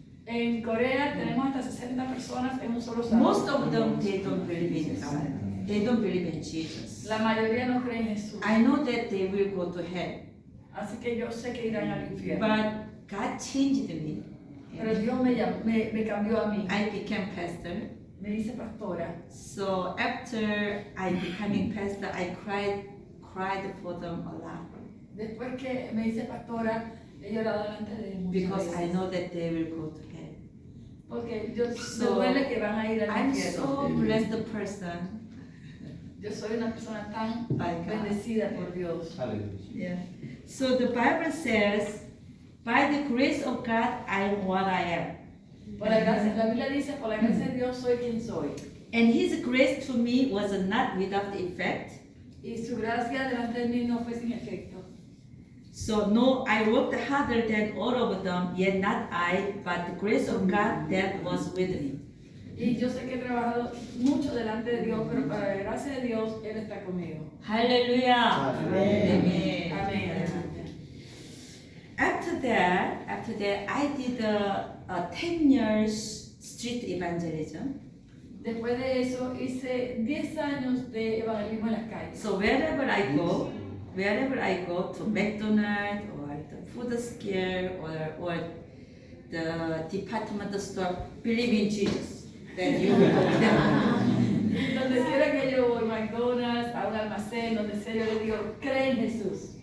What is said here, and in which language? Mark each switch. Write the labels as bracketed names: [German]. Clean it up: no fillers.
[Spanish] En Corea tenemos hasta 60 personas en un solo salón. [English] Most of them, they don't believe in God. They don't believe in Jesus. [Spanish] La mayoría no cree en Jesús. [English] I know that they will go to hell, [Spanish] Así que yo sé que irán al infierno. [English] but God changed me. [Spanish] Pero Dios me cambió a mí. [English] I became pastor, [Spanish] me hice pastora. [English] So after I becoming pastor, I cried for them a lot [Spanish] Después que me hice pastora, he llorado delante de ellos muchas [English] because I [Spanish] veces. [English] know that they will go to hell. [Spanish] Porque me [English] So, [Spanish] duele que van a ir al [English] I'm [Spanish] infierno. [English] so blessed person [Spanish] Yo soy una persona tan [English] by God. [Spanish] bendecida por Dios. [English] Yeah. So the Bible says, by the grace of God, I am what I am. [Spanish] Por la gracia, la Biblia dice, por la gracia de Dios soy quien soy. [English] And His grace to me was not without effect. [Spanish] Y su gracia delante de mí no fue sin efecto. [English] So no, I worked harder than all of them, yet not I, but the grace of God that was with me. [Spanish] Y yo sé que he trabajado mucho delante de Dios, pero para la gracia de Dios, Él está conmigo. [English] Hallelujah. Amen. [Spanish] Amén. [English] After that, I did a 10 years street evangelism. [Spanish] Después de eso, hice 10 años de evangelismo en las calles. [English] So wherever I go to McDonald's or the food scale or the department store, believe in Jesus. Then you will go there. [Spanish] Donde quiera que yo voy, McDonald's, a un almacén, donde sea, yo le digo, cree en Jesús.